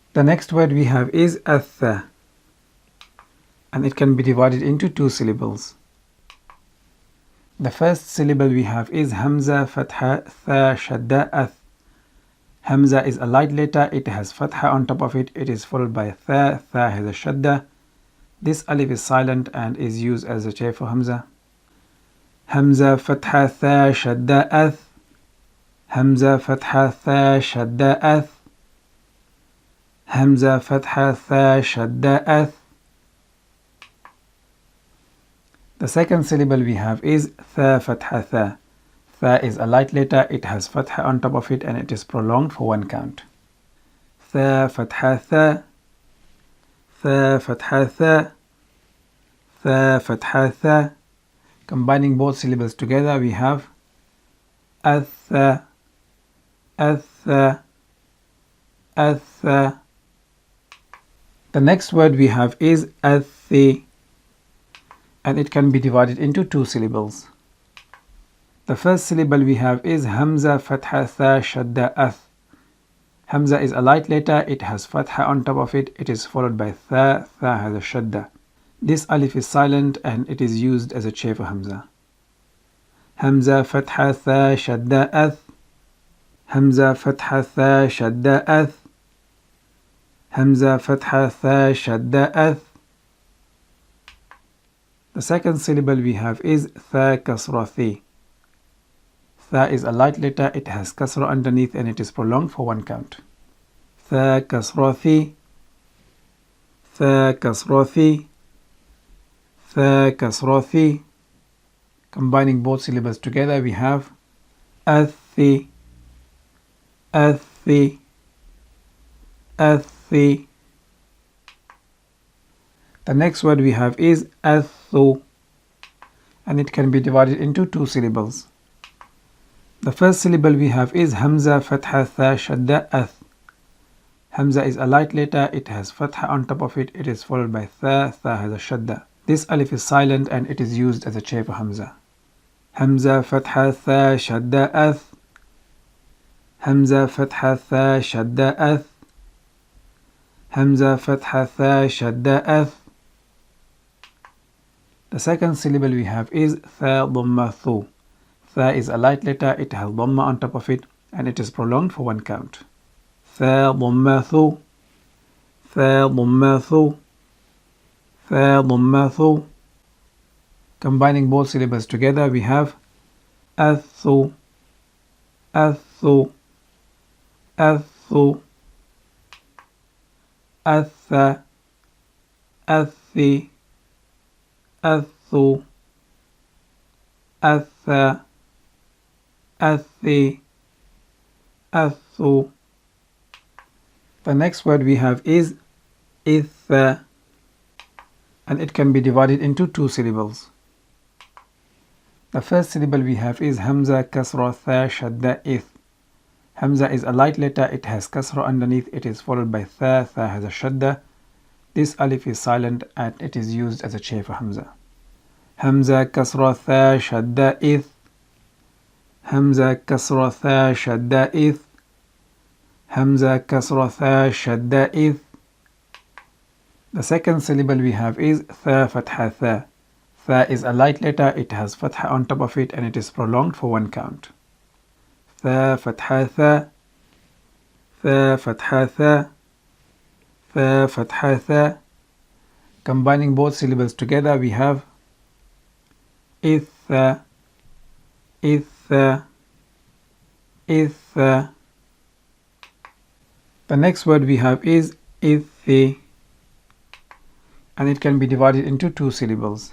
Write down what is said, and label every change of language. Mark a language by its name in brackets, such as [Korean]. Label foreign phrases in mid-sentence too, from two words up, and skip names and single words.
[English] The next word we have is atha, and it can be divided into two syllables. The first syllable we have is hamza, fatha, tha, shadda, ath. Hamza is a light letter, it has fatha on top of it. It is followed by tha, tha has a shadda. This alif is silent and is used as a chair for hamza. Hamza, fatha, tha, shadda, ath. Hamza, fatha, tha, shadda, ath. Hamza, fatha, tha, shadda, ath. The second syllable we have is tha, fatha, tha. Tha is a light letter, it has fatha on top of it and it is prolonged for one count. Tha, fatha, tha. Tha, fatha, tha. Tha, fatha, tha. Combining both syllables together we have atha, atha, atha. The next word we have is athi, and it can be divided into two syllables. The first syllable we have is hamza, fatha, tha, shadda, ath. Hamza is a light letter, it has fatha on top of it. It is followed by tha, tha has a shadda. This alif is silent and it is used as a chair for hamza. Hamza, fatha, tha, shadda, ath. Hamza, fatha, tha, shadda, ath. Hamza, fatha, tha, shadda, ath. The second syllable we have is tha, kasra, thi. Tha is a light letter, it has kasra underneath and it is prolonged for one count. Tha, kasra, thi. Tha, kasra, thi. Tha, kasra, thi. Combining both syllables together we have athi, athi, athi. The next word we have is athu, and it can be divided into two syllables. The first syllable we have is hamza, fatha, tha, shadda, ath. Hamza is a light letter, it has fatha on top of it. It is followed by tha, tha has a shadda. This alif is silent and it is used as a chair for hamza. Hamza, fatha, tha, shadda, ath. Hamza, fatha, tha, shadda, ath. Hamza, fatha, tha, shadda, ath. The second syllable we have is tha, dhamma, thu. Tha is a light letter, it has dhamma on top of it and it is prolonged for one count. Tha, dhamma, thu. Tha, dhamma, thu. Tha, dhamma, thu. Combining both syllables together we have athu, athu, athu, atha, athi, athu, atha, athi, athu. The next word we have is itha, and it can be divided into two syllables. The first syllable we have is hamza, kasra, tha, shadda, ith. Hamza is a light letter, it has kasra underneath. It is followed by tha, tha has a shadda. This alif is silent and it is used as a chair for hamza. Hamza, kasra, tha, shadda, ith. Hamza, kasra, tha, shadda, ith. Hamza, kasra, tha, shadda, ith. The second syllable we have is tha, fatha, tha. Tha is a light letter, it has fatha on top of it and it is prolonged for one count. Tha, fatha, tha. Tha, fatha, tha. Tha, fatha, tha. Combining both syllables together we have itha, itha, itha. The next word we have is ithi, and it can be divided into two syllables.